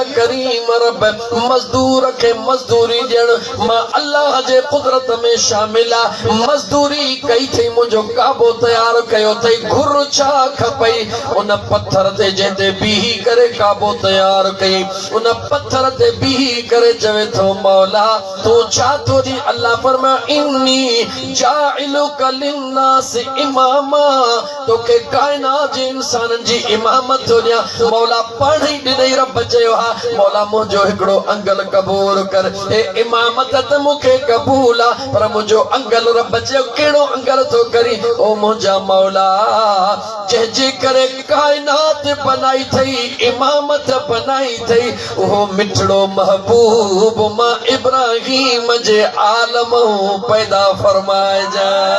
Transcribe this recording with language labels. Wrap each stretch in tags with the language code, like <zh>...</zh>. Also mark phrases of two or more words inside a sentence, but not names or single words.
<sd>करीम रब मजदूर के मजदूरी ॾियण मां अल्लाह जे कुदरत में शामिल आ मजदूरी कई थी मुझो काबो तैयार कयो थई घुर छा खपई उन पत्थर ते जंहिंते बीही करे काबो तैयार कई उन पत्थर ते बीही करे चवे थो मौला तू छा थो दी अल्लाह फरमा</sd> <ar>إني جاعلك للناس إماما</ar> <sd>तोखे कायनात जे इंसानन जी इमामत थो ॾियां मौला पाण ई ॾिनई रब चयो हा मौला मुंहिंजो हिकिड़ो अंगल क़बूल कर हे इमामत त मूंखे क़बूल आहे पर मुंहिंजो अंगल रब चयो कहिड़ो अंगल थो करी ओ मुंहिंजा मौला जंहिंजे करे कायनात बनाई थई इमामत बनाई थई उहो मिठड़ो महबूब मां इब्राहिम जे आलम पैदा फरमाइजा</sd>